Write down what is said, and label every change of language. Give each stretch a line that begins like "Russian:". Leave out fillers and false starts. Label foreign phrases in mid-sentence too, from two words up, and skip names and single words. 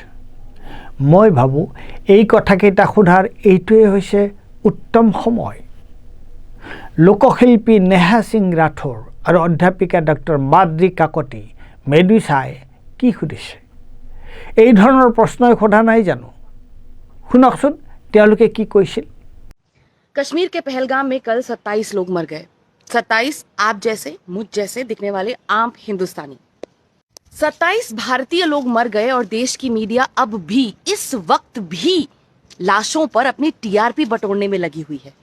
Assamese: মই ভাবোঁ এই কথাকেইটা সোধাৰ এইটোৱে হৈছে উত্তম সময়। লোকশিল্পী নেহা সিং ৰাথোৰ আৰু অধ্যাপিকা ডক্টৰ মাদ্ৰী কাকতি মেডুছাই কি সুধিছে? এই ধৰণৰ প্ৰশ্নই সোধা নাই জানো? শুনকচোন তেওঁলোকে কি কৈছিল।
Hindi: कश्मीर के पहलगाम में कल 27 लोग मर गए। 27 आप जैसे मुझ जैसे दिखने वाले आम हिंदुस्तानी। 27 भारतीय लोग मर गए और देश की मीडिया अब भी इस वक्त भी लाशों पर अपनी टीआरपी बटोरने में लगी हुई है।